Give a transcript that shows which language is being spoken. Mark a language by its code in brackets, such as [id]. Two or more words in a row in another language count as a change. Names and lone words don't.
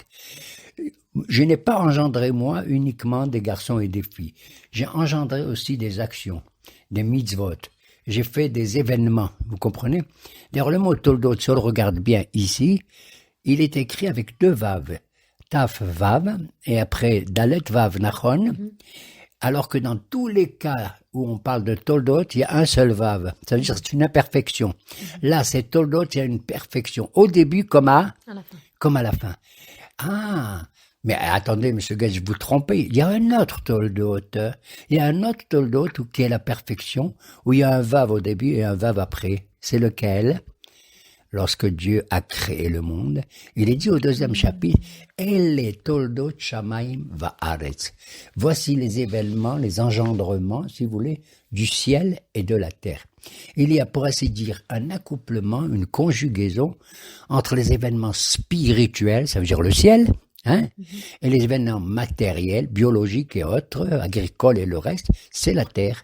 [fr] Je n'ai pas engendré, moi, uniquement des garçons et des filles. J'ai engendré aussi des actions, des mitzvot. J'ai fait des événements, vous comprenez? D'ailleurs, le mot toldot, si on le regarde bien ici, il est écrit avec deux vav. [he] תו וו, [fr] et après [he] דלת וו נכון. [fr] Alors que dans tous les cas où on parle de toldot, il y a un seul vav. Ça veut dire que c'est une imperfection. Là, c'est toldot, il y a une perfection. Au début comme à la fin. Ah, mais attendez, monsieur Gage, vous trompez. Il y a un autre toldot. Il y a un autre toldot qui est la perfection, où il y a un vav au début et un vav après. C'est lequel? Lorsque Dieu a créé le monde, il est dit au deuxième chapitre, [he] אלה תולדות שמים וארץ. [fr] Voici les événements, les engendrements, si vous voulez, du ciel et de la terre. Il y a, pour ainsi dire, un accouplement, une conjugaison entre les événements spirituels, ça veut dire le ciel, Hein? Et les événements matériels, biologiques et autres, agricoles et le reste, c'est la terre.